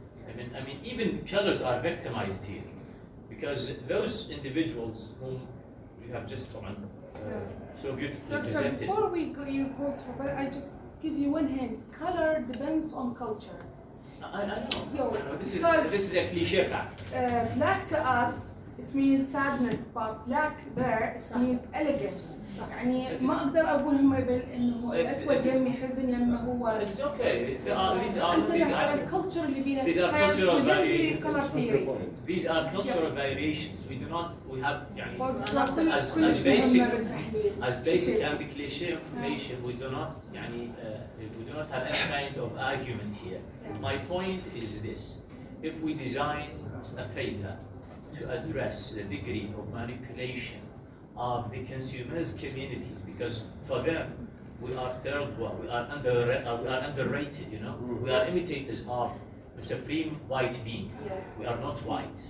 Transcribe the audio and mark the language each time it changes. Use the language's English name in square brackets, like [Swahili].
[English] I mean, even colors are victimized here, because those individuals whom you have just so beautifully presented. Before you go through, but I just give you one hint. Color depends on culture. I know. This is a cliche fact. Black to us, it means sadness, but black there, it means elegance. [Arabic] يعني ما أقدر أقول هم إنه الأسود يمي حزن يمي هو. [English] It's okay. These are [Arabic] culture اللي بيها. [English] These are cultural variations. These are cultural variations. We have as basic and cliche information. We do not have any kind of argument here. My point is this: if we design a paper to address the degree of manipulation of the consumers' communities, because for them we are third world, we are underrated, we are imitators of the supreme white being. We are not white.